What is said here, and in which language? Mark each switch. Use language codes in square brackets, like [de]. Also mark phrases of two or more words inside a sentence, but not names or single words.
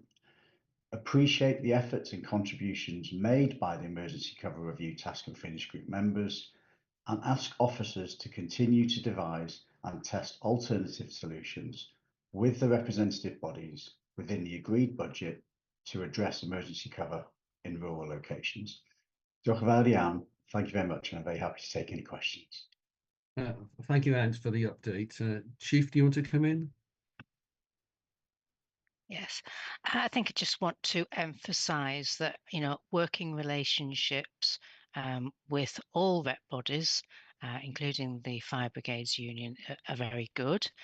[en] Appreciate the efforts and contributions made by the Emergency Cover Review Task and Finish group members, and ask officers to continue to devise and test alternative solutions with the representative bodies within the agreed budget to address emergency cover in rural locations. [cy] Diolch yn fawr iawn. [en] Thank you very much, and I'm very happy to take any questions. Thank you, Ant, for the update. Chief, do you want to come in? Yes, I think I just want to emphasise that, you know, working relationships with all rep bodies, including the Fire Brigades Union, are very good.